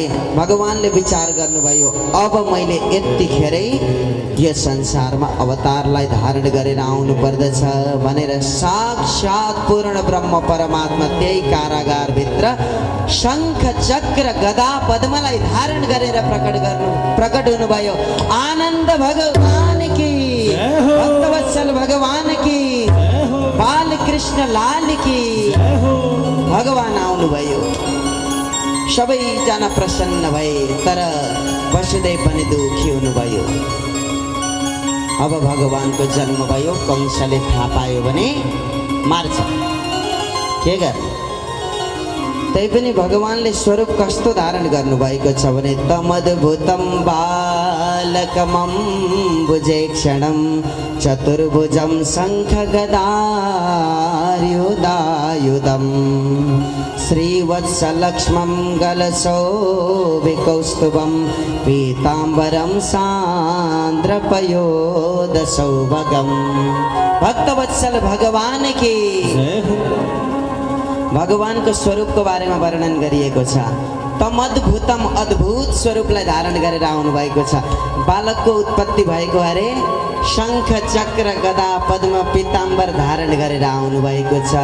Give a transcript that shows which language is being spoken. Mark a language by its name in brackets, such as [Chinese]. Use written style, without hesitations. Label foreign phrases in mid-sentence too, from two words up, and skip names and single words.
[Nepali] भगवानले विचार गर्नुभयो, अब मैले यतिखेरै यो संसारमा अवतारलाई धारण गरेर आउनु पर्दछ भनेर साक्षात् पूर्ण ब्रह्म परमात्मा त्यही कारागारभित्र शङ्ख चक्र गदा पद्मलाई धारण गरेर प्रकट हुनुभयो। [Hindi] आनन्द भगवान की, भक्तवत्सल भगवान की, बालकृष्ण लाल की। [Nepali] भगवान आउनुभयो। सबैजना प्रसन्न भए, तर वसुदेव पनि दुखी हुनुभयो। अब भगवानको जन्म भयो। कंसले थाहा पायो भने मार्छ, के गर्ने? त्यही पनि भगवानले स्वरूप कस्तो धारण गर्नुभएको छ भने [Sanskrit] तमद्भुतं बालकमं भुजेक्षणं चतुर्भुजं शङ्ख गदायुधायुधं श्रीवत्सलक्ष्मं गलशोभिकौस्तुभं पीताम्बरं सान्द्रपयोदसौभगं। [Hindi] भक्तवत्सल भगवान की। [Nepali] भगवानको स्वरूपको बारेमा वर्णन गरिएको छ। तमद्भुतम, अद्भुत स्वरूपलाई धारण गरेर आउनु भएको छ। बालकको उत्पत्ति भएको अरे शङ्ख चक्र गदा पद्म पीताम्बर धारण गरेर आउनु भएको छ।